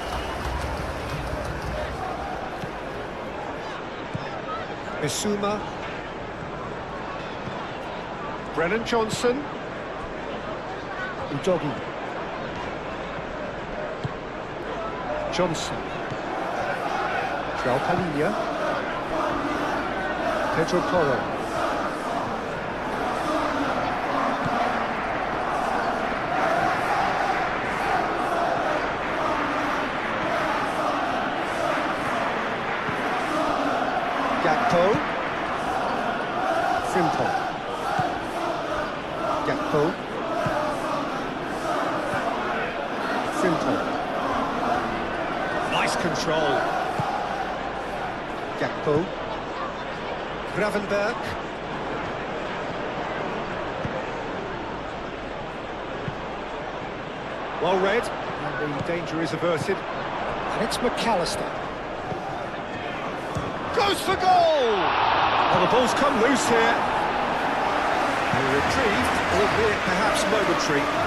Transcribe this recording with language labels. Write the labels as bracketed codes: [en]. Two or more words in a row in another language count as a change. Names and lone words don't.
[en] Bissouma. Brennan Johnson. Udogi. Johnson. João Palhinha. Pedro Porro. Gakpo. Frimpong. Gakpo. Frimpong. Nice control. Gakpo. Gravenberg. Well read, and the danger is averted. And it's McAllister. Goes for goal! Well, the ball's come loose here. A reprieve, albeit perhaps momentary.